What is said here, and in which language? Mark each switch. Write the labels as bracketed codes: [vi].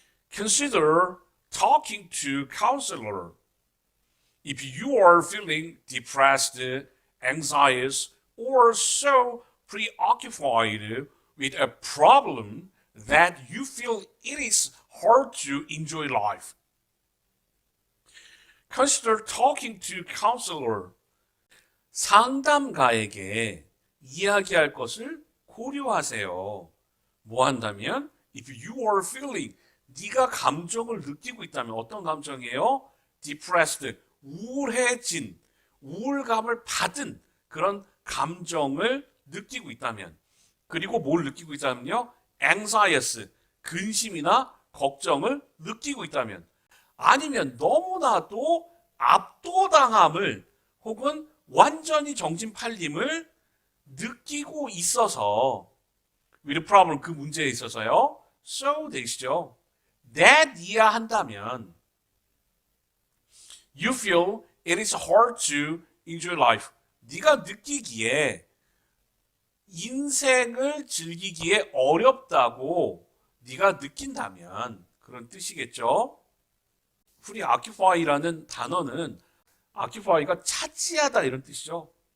[en] Consider talking to counselor if you are feeling depressed, anxious, or so preoccupied with a problem that you feel it is hard to enjoy life. Consider talking to counselor. [ko] 상담가에게 이야기할 것을 고려하세요. 뭐 한다면? [en] If you are feeling, [ko] 네가 감정을 느끼고 있다면 어떤 감정이에요? [en] Depressed, [ko] 우울해진, 우울감을 받은 그런 감정을 느끼고 있다면 그리고 뭘 느끼고 있다면요? [en] Anxious, [ko] 근심이나 걱정을 느끼고 있다면 아니면 너무나도 압도당함을 혹은 완전히 정신 팔림을 느끼고 있어서 [en] with problem [ko] 그 문제에 있어서요. So 되시죠. [en] that [ko] 이해한다면 [en] you feel it is hard to enjoy life. [ko] 네가 느끼기에 인생을 즐기기에 어렵다고 네가 느낀다면 그런 뜻이겠죠. 프리 occupy라는 단어는 occupy가 차지하다 이런 뜻이죠.